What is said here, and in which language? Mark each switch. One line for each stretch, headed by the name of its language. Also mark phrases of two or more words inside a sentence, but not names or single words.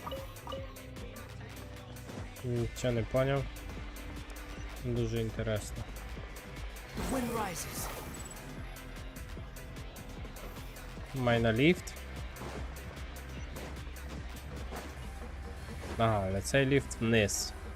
Ukrainian: Нічого не поняв. Дуже інтересно.
English: The wind rises.
Ukrainian: Майна ліфт. Ага, але цей ліфт вниз.